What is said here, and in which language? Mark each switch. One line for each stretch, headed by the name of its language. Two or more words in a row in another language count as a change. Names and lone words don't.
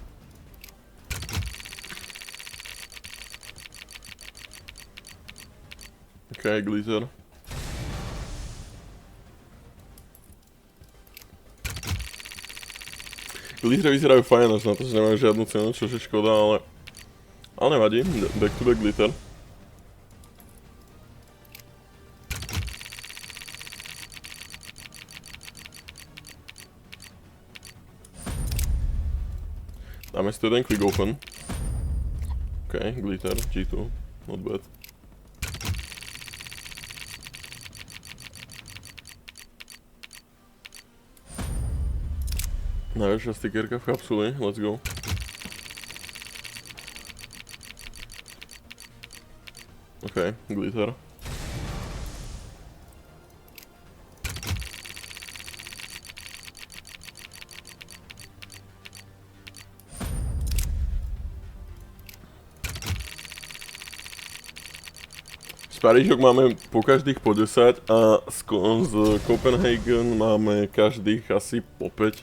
English: OK, glitter.
Slovak: Glittery vyzerajú fajn, až na to, že nemajú žiadnu cenu, čo je škoda, ale nevadí,
English: back to back glitter.
Slovak: Dáme si to jeden
English: quick open. OK, glitter, G2, not bad.
Slovak: Najväčšia stickerka v kapsuli,
English: let's go. OK, glitter.
Slovak: Z Parížok máme po každých po 10 a z Copenhagen máme každých asi po 5.